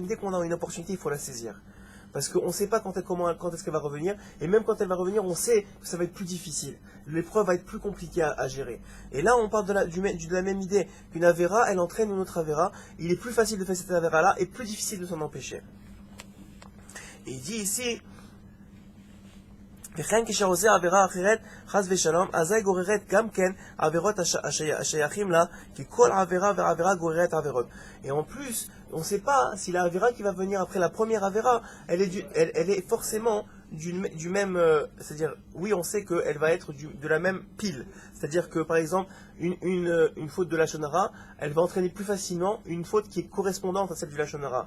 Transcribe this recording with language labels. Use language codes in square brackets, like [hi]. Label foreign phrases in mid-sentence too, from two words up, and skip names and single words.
[fr] Dès qu'on a une opportunité, il faut la saisir. Parce qu'on ne sait pas quand est-ce qu'elle va revenir. Et même quand elle va revenir, on sait que ça va être plus difficile. L'épreuve va être plus compliquée à gérer. Et là, on parle de la même idée. Qu'une avéra, elle entraîne une autre avéra. Il est plus facile de faire cette avéra-là et plus difficile de s'en empêcher. Et il dit ici... [he] וכן כשעושה עבירה אחרת, חס ושלום, אזי גוררת גם כן עבירות השייכים לה, כי כל עבירה ועבירה גוררת עבירות. [fr] Et en plus, on ne sait pas si la avéra qui va venir après la première avéra, elle est forcément du même, c'est-à-dire, oui, on sait qu'elle va être de la même pile. C'est-à-dire que, par exemple, une faute de [he] לשון הרע, [fr] elle va entraîner plus facilement une faute qui est correspondante à celle du [he] לשון הרע.